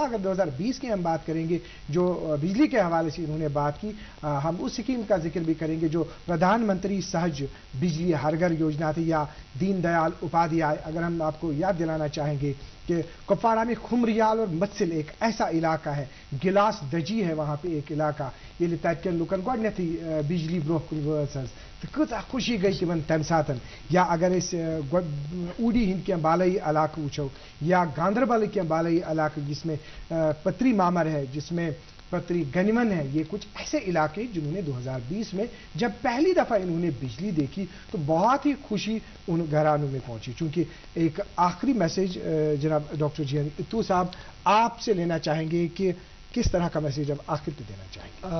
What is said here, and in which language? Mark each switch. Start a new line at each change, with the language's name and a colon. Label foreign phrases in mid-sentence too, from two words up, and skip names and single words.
Urdu: اگر 2020 کی ہم بات کریں گے, جو بجلی کے حوالے سے انہوں نے بات کی, ہم اس اسکیم کا ذکر بھی کریں گے جو پردھان منتری سہج بجلی ہر گھر یوجنا تھی, یا دین دیال اپادھیائے. اگر ہم آپ کو یاد دلانا چاہیں گے کہ کپواڑہ میں خمریال اور متسل ایک ایسا علاقہ ہے, گلاس دجی ہے وہاں پہ ایک علاقہ,
Kashmiri: یہ تتہ لکن گۄڈنیتھٕے بجلی برونٛہہ کُن وٲژ حظ, تہٕ کۭژاہ خوشی گئی تمن تمہِ ساتہٕ.
Urdu: یا اگر
Kashmiri: أسۍ اوٗڈی ہٕنٛدۍ کینٛہہ بالٲیی علاقہٕ وٕچھو, یا گاندربلٕکۍ کینٛہہ بالٲیی علاقہٕ
Urdu: جس میں پتری مامر ہے, جس میں پتری گنمن ہے, یہ کچھ ایسے علاقے جنہوں نے 2020 میں جب پہلی دفعہ انہوں نے بجلی دیکھی تو بہت ہی خوشی ان گھرانوں میں پہنچی. چونکہ ایک آخری میسج جناب ڈاکٹر جیانی اتو صاحب آپ سے لینا چاہیں گے کہ کس طرح کا میسج اب آخر پہ دینا چاہیں گے؟